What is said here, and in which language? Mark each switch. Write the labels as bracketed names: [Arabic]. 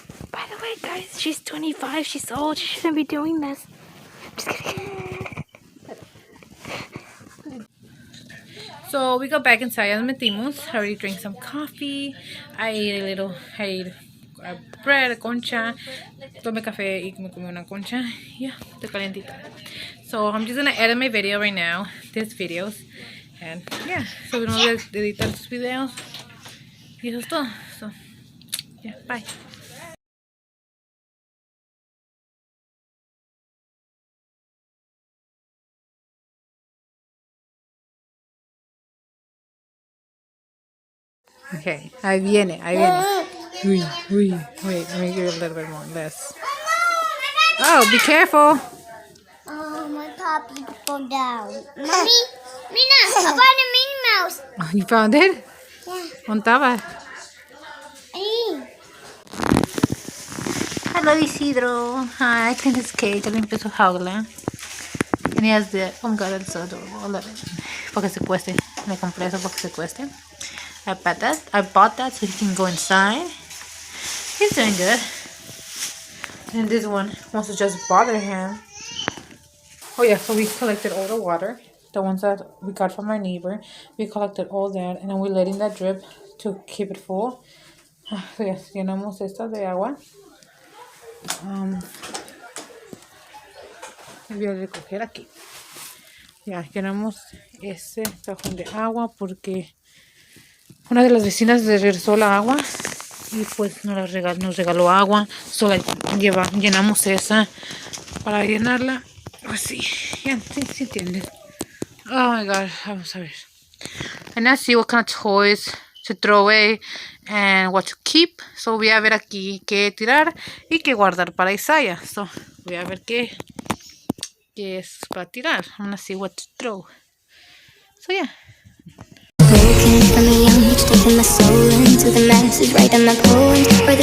[English] By the way, guys, she's 25. She's old. She shouldn't be doing this. Just kidding. So we go back inside. [Spanish] Ya nos metimos. [English] I already drank some coffee. I ate bread, concha. [Spanish] Tomé café y me comí una concha. Yeah, está calentita. [English] So I'm just gonna edit my video right now. These videos. And yeah, so we don't [Spanish] editar sus videos. Y eso es todo. [English] So yeah, bye. [Spanish] Okay, ahí viene, ahí viene. [English] Uy, uy, wait, let me give it a little bit more, less. Oh, be careful. Oh, my puppy fall down. Mommy, Mina, I found a Minnie Mouse. Oh, you found it? Yeah. [Spanish] ¿Dónde estaba? [English] Hey. Hello, Isidro. Hi, I cleaned his cage. I [Spanish] limpié su jaula. [English] And he has the... Oh my god, that's so adorable. I love it. [Spanish] Para que se cueste. Me compré eso para que se cueste. [English] I bought that so he can go inside. He's doing good. And this one wants to just bother him. Oh yeah, so we collected all the water. The ones that we got from our neighbor. We collected all that. And then we're letting that drip to keep it full. [Spanish] So yes, llenamos esta de agua. Voy a recoger aquí. Ya, llenamos ese cajón de agua porque una de las vecinas le regresó la agua y pues nos regaló agua. Solo llenamos esa para llenarla. Así, ya, sí entiendes. [English] Oh my god, [Spanish] vamos a ver. [English] And I see what kind of toys to throw away and what to keep. [Spanish] So voy a ver aquí qué tirar y qué guardar para Isaiah. So voy a ver qué es para tirar. [English] I'm gonna see what to throw. So yeah. Broken from a young age, taking my soul into the masses, writing my poems.